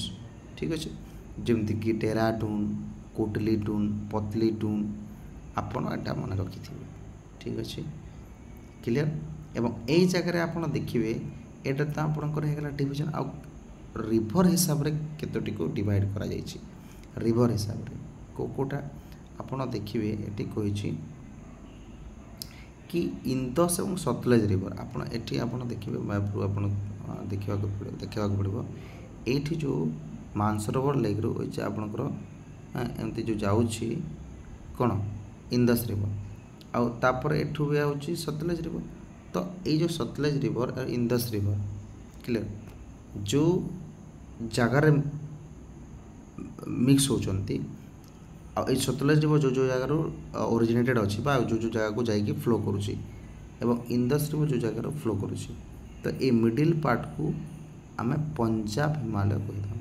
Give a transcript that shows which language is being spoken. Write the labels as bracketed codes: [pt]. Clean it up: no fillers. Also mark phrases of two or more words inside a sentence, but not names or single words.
[or] ଠିକ୍ ଅଛି, ଯେମିତିକି ଡେରାଡୁନ୍, କୋଟଲି ଡୁନ୍, ପତଲି ଡୁନ୍, ଆପଣ ଏଇଟା ମନେ ରଖିଥିବେ। ଠିକ୍ ଅଛି, କ୍ଲିଅର। ଏବଂ ଏଇ ଜାଗାରେ ଆପଣ ଦେଖିବେ ଏଇଟା ତ ଆପଣଙ୍କର ହେଇଗଲା ଡିଭିଜନ୍। ଆଉ ରିଭର ହିସାବରେ କେତୋଟିକୁ ଡିଭାଇଡ଼ କରାଯାଇଛି। ରିଭର ହିସାବରେ କେଉଁଟା ଆପଣ ଦେଖିବେ ଏଠି କହିଛି [hi] कि इंदस और सतलेज रिवर [or] ଆପଣ ଏଠି ଆପଣ ଦେଖିବେ ମ୍ୟାପ୍ରୁ ଆପଣ ଦେଖିବାକୁ ପଡ଼ିବ। ଏଇଠି ଯେଉଁ ମାନସରୋବର ଲେକ୍ରୁ ହେଉଛି ଆପଣଙ୍କର ଏମିତି ଯେଉଁ ଯାଉଛି କ'ଣ ଇନ୍ଦସ୍ ରିଭର, ଆଉ ତାପରେ ଏଠୁ ବି ହେଉଛି ସତଲେଜ ରିଭର। ତ ଏଇ ଯେଉଁ ସତଲେଜ ରିଭର ଆଉ ଇନ୍ଦସ୍ ରିଭର କ୍ଲିୟର ଯେଉଁ ଜାଗାରେ ମିକ୍ସ ହେଉଛନ୍ତି, ଆଉ ଏଇ ସତଲେଜ ରିଭର ଯେଉଁ ଜାଗାରୁ ଓରିଜିନେଟେଡ଼ ଅଛି ବା ଯେଉଁ ଜାଗାକୁ ଯାଇକି ଫ୍ଲୋ କରୁଛି, ଏବଂ ଇନ୍ଦସ୍ ରିଭର ଯେଉଁ ଜାଗାରୁ ଫ୍ଲୋ କରୁଛି, ତ ଏଇ [en] middle partକୁ [or] ଆମେ ପଞ୍ଜାବ ହିମାଳୟ କହିଥାଉ।